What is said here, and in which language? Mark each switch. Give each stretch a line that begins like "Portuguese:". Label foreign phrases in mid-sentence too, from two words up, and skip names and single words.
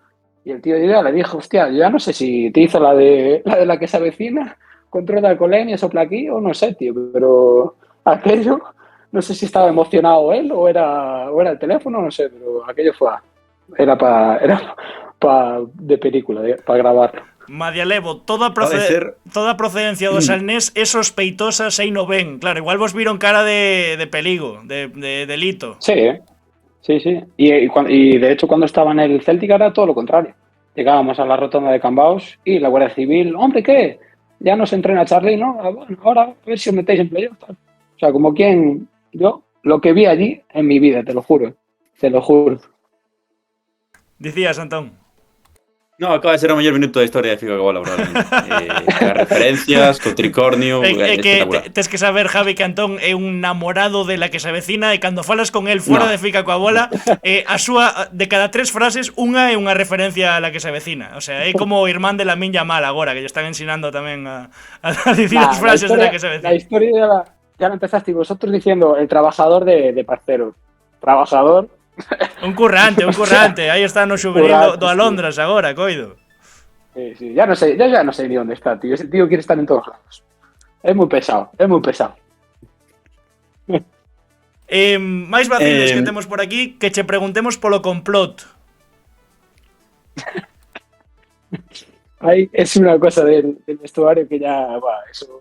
Spanish: Y el tío ya le dijo, hostia, yo ya no sé si te hizo la de la que se avecina, control de alcoholemia, sopla aquí, o no sé, tío, pero aquello, no sé si estaba emocionado él o era el teléfono, no sé, pero aquello era para de película, para grabarlo.
Galician: Madialevo, toda procedencia do Salnés é sospeitosa sei no ben. Claro, igual vos viron cara de perigo, de delito.
Spanish: Sí. Y de hecho cuando estaba en el Celtic era todo lo contrario. Llegábamos a la rotonda de Cambaos y la Guardia Civil, hombre, ¿qué? Ya nos entrena Charlie, ¿no? Bueno, ahora a ver si os metéis en playoff. O sea, como quien, yo, lo que vi allí en mi vida, te lo juro.
Galician: Dicías, Antón. No, acaba de ser o mellor minuto da historia de Figa coa Bola, probablemente. As referencias, co tricornio, espectacular. Tes que saber, Javi, que Antón é un namorado de la que se avecina e cando falas con el fora de Figa coa Bola, a súa, de cada 3 frases, unha é unha referencia a la que se avecina.
Spanish: O sea,
Galician: é como o irmán de Lamine Yamal agora, que lle están ensinando tamén a dicir as frases de la que se avecina.
Spanish: ya lo empezasteis vosotros diciendo el trabajador de parceros. Trabajador. Un currante.
Galician: Aí está no xuvenil do Alondras agora, coido.
Spanish: Sí, ya no sé ni dónde está, tío. Ese tío quiere estar en todos lados. Es muy pesado.
Galician: Máis vacilos que temos por aquí, que che preguntemos polo complot.
Spanish: Ahí es una cosa del vestuario que ya, eso.